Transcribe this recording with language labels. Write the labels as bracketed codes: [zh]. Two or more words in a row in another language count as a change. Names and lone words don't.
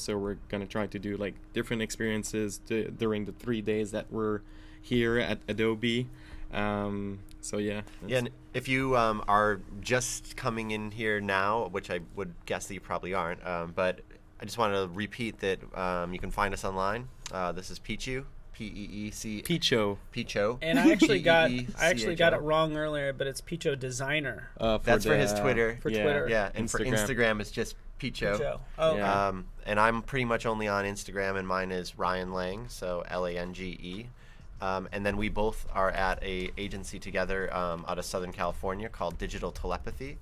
[en] So we're gonna try to do different experiences during the 3 days that we're here at Adobe. So yeah. And if you are just coming in here now, which I would guess that you probably aren't, but I just want to repeat that you can find us online. This is Pichu. P-E-E-C. Picho. And I actually got P-E-E-C-H-O. it wrong earlier, but it's Picho Designer. That's for his Twitter. For Twitter. Yeah, and for Instagram it's just Picho. Picho. Oh, okay. Yeah. And I'm pretty much only on Instagram, and mine is Ryan Lang, so Lange. And then we both are at a agency together out of Southern California called Digital Telepathy.